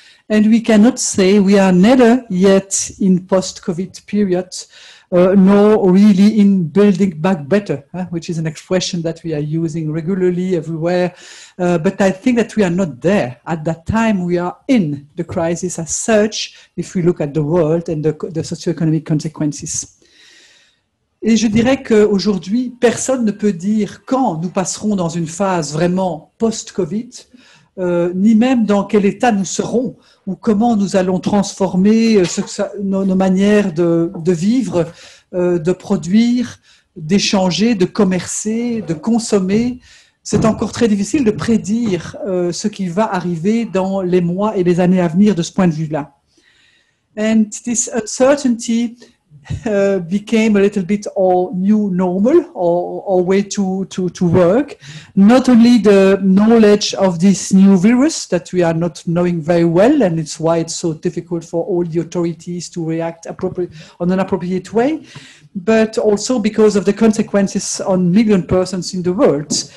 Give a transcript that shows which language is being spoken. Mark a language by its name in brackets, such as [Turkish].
[English] And we cannot say we are neither yet in post-COVID period, nor really in building back better, which is an expression that we are using regularly everywhere. But I think that we are not there. At that time, we are in the crisis as such, if we look at the world and the socio-economic consequences. [French] Et je dirais qu'aujourd'hui, personne ne peut dire quand nous passerons dans une phase vraiment post-Covid, ni même dans quel état nous serons, ou comment nous allons transformer nos manières de vivre, de produire, d'échanger, de commercer, de consommer. C'est encore très difficile de prédire ce qui va arriver dans les mois et les années à venir de ce point de vue-là. [English] And this uncertainty became a little bit our new normal, or way to work. Not only the knowledge of this new virus that we are not knowing very well, and it's why it's so difficult for all the authorities to react on an appropriate way, but also because of the consequences on million persons in the world.